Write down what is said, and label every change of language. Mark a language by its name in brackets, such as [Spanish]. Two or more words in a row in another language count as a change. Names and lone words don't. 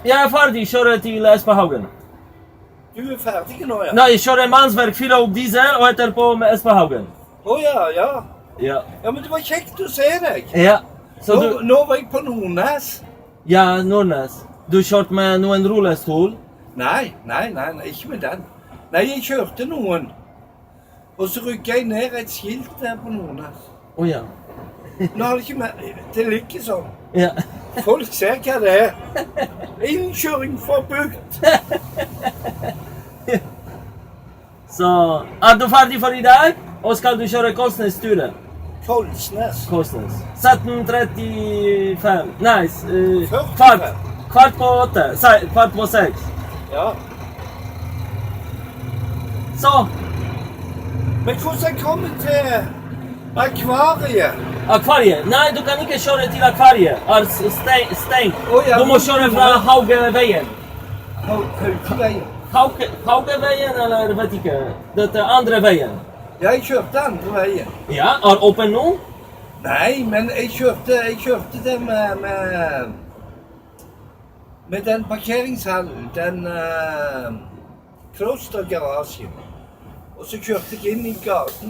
[Swedish] Jag är färdig. Kör till Espahaugen. [Norwegian] Du er ferdig nå, ja? [Swedish] Nej, kör Mansverk, fylla upp diesel och äter på med Espahaugen. [Norwegian] Å ja, ja. Ja. Ja, men det var kjekt å se deg. Ja. Så Nå, du. nå var jeg på Nordnes. Ja, Nordnes. Du kört med en rullestol. Nei, ikke med den. Nei, jeg kjørte noen. Og så rykket jeg ned et skilt der på Nordnes. Oh ja. Nå har det ikke mer. Det ligger sånn. Ja. Folk ser hva det er. Innkjøring forbudt. [Swedish] Så är du färdig för idag? Och ska du köra Kolsnäs-turen? Kolsnes. Kolsnäs. 17:35. Nice. 45. Kvart på 8. Kvart på 6. Ja. Så. [Norwegian] Men hvordan kom jeg til akvariet? Akvariet. [Swedish] Nej, du kan inte köra till akvariet. Är stängt. Oh, ja, Du måste köra från Haugevägen. Haukeveien. Haugevägen eller vet inte. Det är andra vägen. Ja, [Norwegian] jeg kjørte andre veien. [Swedish] Ja, är öppen nu? [Norwegian] Nei, men jeg kjørte det med den parkeringshallen, den klostergarasjen. Og så kjørte jeg inn i gatene.